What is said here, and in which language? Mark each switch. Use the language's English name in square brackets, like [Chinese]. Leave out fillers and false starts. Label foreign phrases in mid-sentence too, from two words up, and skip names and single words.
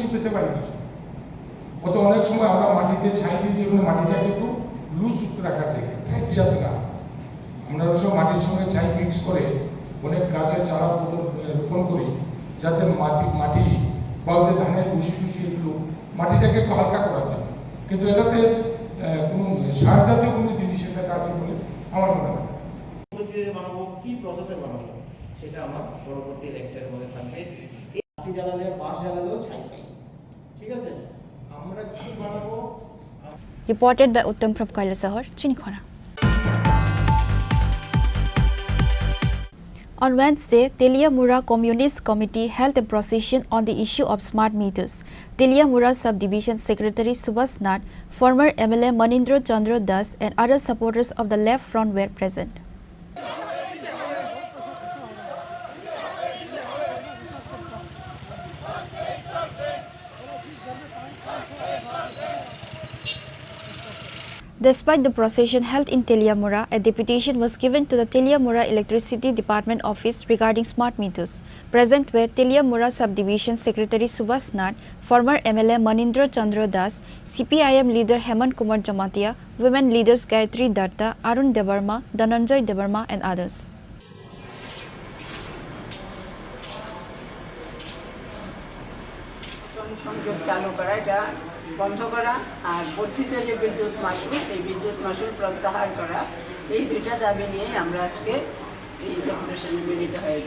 [Bangla] পেতে পারি কিছু, কত অনেক সময় আমরা মাটিতে ছাই দিয়ে যেগুলো মাটিটাকে একটু লুজ রাখার থেকে যাতে না, আমরা সব মাটির সঙ্গে ছাই মিক্স করে অনেক গাছের চারা রোপণ করি, যাতে মাটি বা ওদের ধানের ভুষি এগুলো মাটিটাকে একটু হালকা করার জন্য, কিন্তু এটাতে কোনো সার জাতীয় কোনো জিনিস এটাতে আছে বলে আমার মনে হয়। বানাবো, কি প্রসেসে বানাবো, সেটা আমার পরবর্তী লেকচারের মধ্যে থাকবে। মাটি জ্বালালে, বাঁশ জ্বালালেও ছাই পাই, ঠিক আছে? আমরা কি বানাবো? [English] Reported by Uttam from Kailasahar, Chini Khorang. On Wednesday, Teliamura Communist Committee held a procession on the issue of smart meters. Teliamura Subdivision Secretary Subhas Nath, former MLA Manindra Chandra Das, and other supporters of the left front were present. Despite the procession held in Teliamura, a deputation was given to the Teliamura Electricity Department office regarding smart meters. Present were Teliamura Subdivision Secretary Subhas Nath, former MLA Manindra Chandra Das, CPIM leader Hemant Kumar Jamatia, women leaders Gayatri Datta, Arun Debarma, Dhananjay Debarma, and others. [Bangla] বন্ধ করা আর বর্ধিত যে বিদ্যুৎ মাশুল, এই বিদ্যুৎ মাশুল প্রত্যাহার করা, এই দুইটা দাবি নিয়ে আমরা আজকে এই ডেপুটেশনে মিলিত হয়েছি।